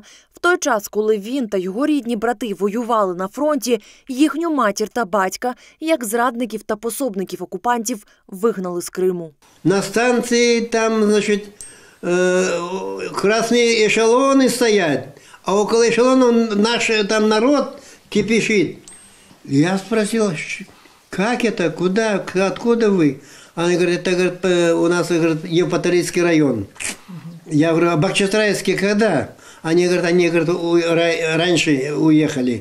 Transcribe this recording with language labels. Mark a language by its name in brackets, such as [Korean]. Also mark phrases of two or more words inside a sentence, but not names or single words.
[Ukrainian] В той час, коли він та його рідні брати воювали на фронті, їхню матір та батька, як зрадників та пособників окупантів, вигнали з Криму. [Russian] На станції там, значить, красні ешелони стоять, а около ешелонов наш там народ кипишит. Я спросил, как это, куда, откуда вы? Они говорят, это говорит, у нас говорит, Евпаторийский район. Я говорю, а Бахчисарайский когда? Они говорят, раньше уехали.